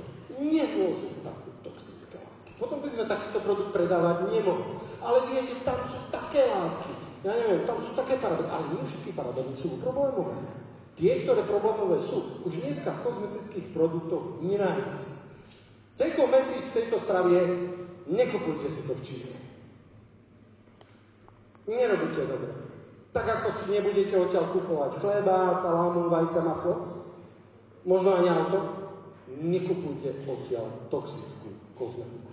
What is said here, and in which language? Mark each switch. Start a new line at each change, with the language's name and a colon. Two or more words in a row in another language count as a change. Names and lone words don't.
Slovak: Nemôžu tam byť toxické látky. Potom by sme takýto produkt predávať nemohli. Ale viete, tam sú také látky. Ja neviem, tam sú také parabény, ale nie všetky parabény sú problémové. Tie, ktoré problémové sú, už dneska v kozmetických produktoch nenájdete.
English: Take home message
Slovak: z tejto stravy je, nekupujte si to v Číne. Nerobíte dobre. Tak ako si nebudete odtiaľ kupovať chleba, salámu, vajca, maslo, možno ani auto, nekupujte odtiaľ toxickú kozmetiku.